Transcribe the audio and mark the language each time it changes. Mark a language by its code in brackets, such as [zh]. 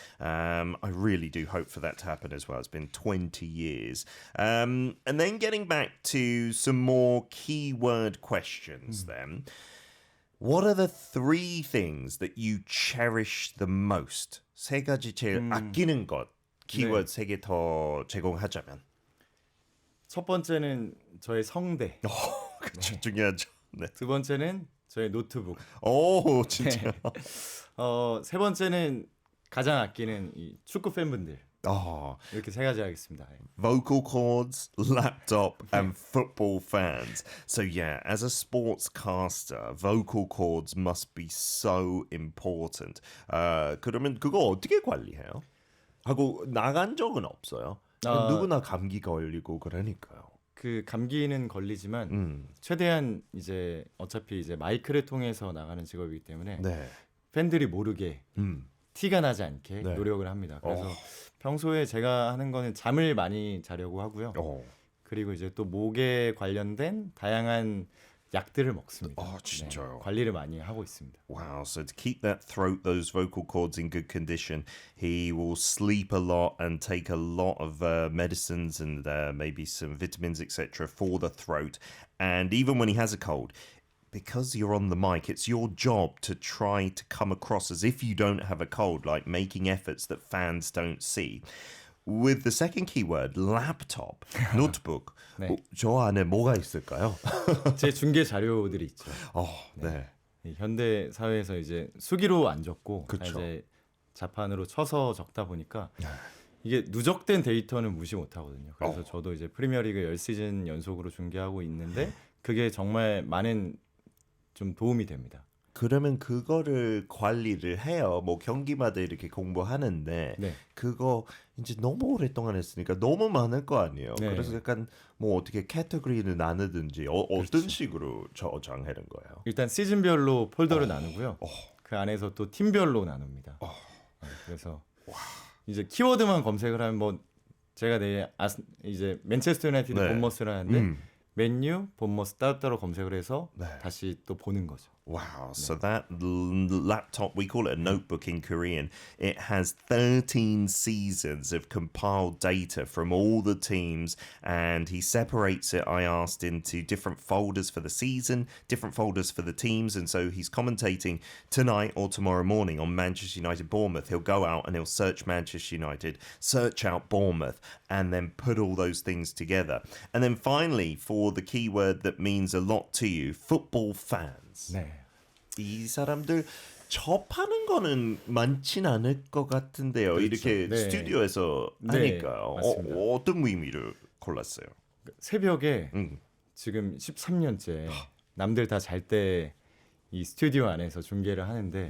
[en] I really do hope for that to happen as well. It's been 20 years. And then getting back to some more keyword questions then. What are the three things that you cherish the most? [ko] 세 가지 제일 아끼는 것. 키워드 세 개 더 제공하자면. 첫 번째는 저의 성대. 그쵸, 중요하죠. 네. 두 번째는 저의 노트북. 오, 진짜. 세 번째는 가장 아끼는 이 축구 팬분들. 이렇게 세 가지 하겠습니다. [en] Vocal cords, laptop, and football fans. So yeah, as a sportscaster, vocal cords must be so important. [ko] 그러면 그거 어떻게 관리해요? 하고 나간 적은 없어요. 누구나 감기 걸리고 그러니까요. 그 감기는 걸리지만 최대한 이제 어차피 이제 마이크를 통해서 나가는 직업이기 때문에 팬들이 모르게 티가 나지 않게 노력을 합니다. 그래서 평소에 제가 하는 거는 잠을 많이 자려고 하고요. 그리고 이제 또 목에 관련된 다양한 약들을 먹습니다. 진짜요? 관리를 많이 하고 있습니다. [en] Wow, so to keep that throat, those vocal cords in good condition, he will sleep a lot and take a lot of medicines and maybe some vitamins, etc. for the throat. And even when he has a cold, because you're on the mic, it's your job to try to come across as if you don't have a cold, like making efforts that fans don't see. With the second keyword, laptop, notebook, [ko] 저 안에 뭐가 있을까요? 제 중계 자료들이 있죠. 네. 현대 사회에서 이제 수기로 안 적고 이제 자판으로 쳐서 적다 보니까 이게 누적된 데이터는 무시 못 하거든요. 그래서 저도 이제 프리미어리그 10시즌 연속으로 중계하고 있는데 그게 정말 많은 좀 도움이 됩니다. 그러면 그거를 관리를 해요. 뭐 경기마다 이렇게 공부하는데 그거 이제 너무 오랫동안 했으니까 너무 많을 거 아니에요. 그래서 약간 뭐 어떻게 캐터고리를 나누든지 어떤 식으로 저장하는 거예요? 일단 시즌별로 폴더를 나누고요. 그 안에서 또 팀별로 나눕니다. 그래서 이제 키워드만 검색을 하면 뭐 제가 내일 이제 맨체스터 유나이티드 본머스를 하는데 맨유, 본머스 따로따로 검색을 해서 다시 또 보는 거죠. [en] Wow, so that laptop, we call it a notebook in Korean, it has 13 seasons of compiled data from all the teams, and he separates it, I asked, into different folders for the season, different folders for the teams, and so he's commentating tonight or tomorrow morning on Manchester United Bournemouth. He'll go out and he'll search Manchester United, search out Bournemouth, and then put all those things together. And then finally, for the keyword that means a lot to you, football fans. [ko] 네. 이 사람들 접하는 거는 많진 않을 것 같은데요. 그렇죠. 이렇게 네. 스튜디오에서 네, 하니까요. 맞습니다. 어떤 의미를 골랐어요? 새벽에 음. 지금 13년째 남들 다 잘 때 이 스튜디오 안에서 중계를 하는데